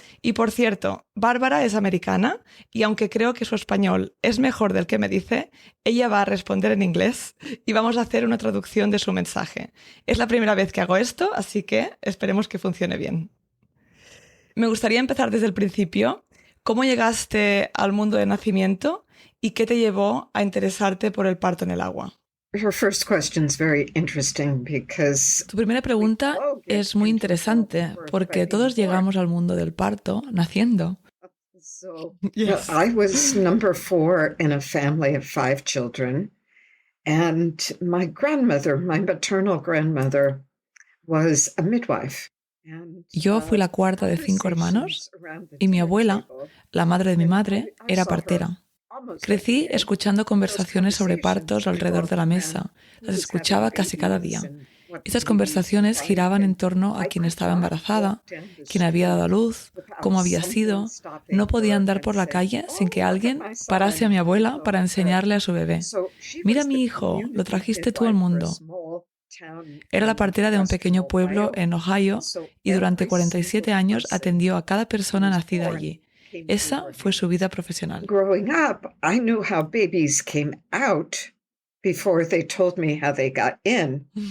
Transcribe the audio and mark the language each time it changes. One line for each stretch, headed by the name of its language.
Spanish: Y por cierto, Bárbara es americana y aunque creo que su español es mejor del que me dice, ella va a responder en inglés y vamos a hacer una traducción de su mensaje. Es la primera vez que hago esto, así que esperemos que funcione bien. Me gustaría empezar desde el principio. ¿Cómo llegaste al mundo del nacimiento y qué te llevó a interesarte por el parto en el agua?
English: Your first question is very interesting because
Spanish: Tu primera pregunta es muy interesante porque todos llegamos al mundo del parto naciendo.
English: Yes. I was number 4 in a family of 5 children, and my grandmother, my maternal grandmother, was a midwife.
Spanish: Yo fui la cuarta de 5 hermanos y mi abuela, la madre de mi madre, era partera. Crecí escuchando conversaciones sobre partos alrededor de la mesa. Las escuchaba casi cada día. Estas conversaciones giraban en torno a quién estaba embarazada, quién había dado a luz, cómo había sido. No podía andar por la calle sin que alguien parase a mi abuela para enseñarle a su bebé. Mira mi hijo, lo trajiste tú al mundo. Era la partera de un pequeño pueblo en Ohio y durante 47 años atendió a cada persona nacida allí. Esa fue su vida profesional.
English: Growing up, I knew how babies came out before they told me how they got in.